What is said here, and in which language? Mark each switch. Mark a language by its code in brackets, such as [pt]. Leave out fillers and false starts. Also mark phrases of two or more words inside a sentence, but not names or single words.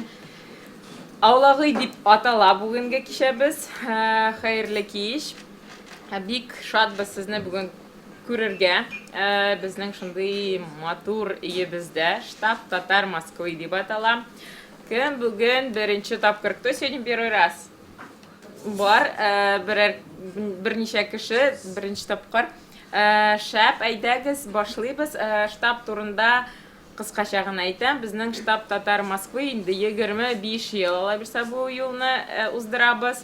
[tt] Аулагый дип атала бүгенге кичәбез. Хәерле кич. Бик шатбыз сезне бүген күрергә. Безнең шундый матур өебездә штаб Татар Москвы дип атала. Кем бүген беренче тапкыр, [ru] кто сегодня первый раз? [tt] Бар, берничә кеше, беренче тапкыр. Шәп, әйдәгез, башлыйбыз. Штаб турында кыскача гына әйтәм. Безнең штаб Татар Москвы инде 25 ел ала бирсә бу юлны уздырабыз.